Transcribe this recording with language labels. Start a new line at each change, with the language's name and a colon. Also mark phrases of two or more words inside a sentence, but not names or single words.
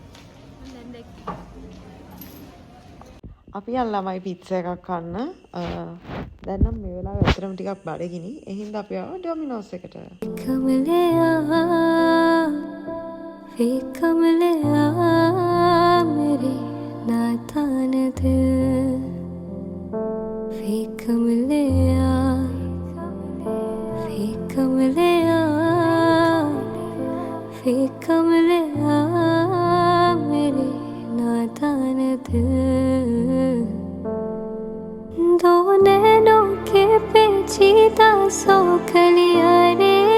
Sinhala: අපි යන් ළමයි පිට්සා එකක් කන්න. දැන් නම් මේ වෙලාවේ ඇත්තටම ටිකක් බඩගිනි. ඒ හින්දා අපි ආවා ඩොමිනෝස් එකට.
Hindi: मेरे नातान दिल फीका मिले मेरे नादान दिल दो नैनों के पेचीदा सौ कलियां रे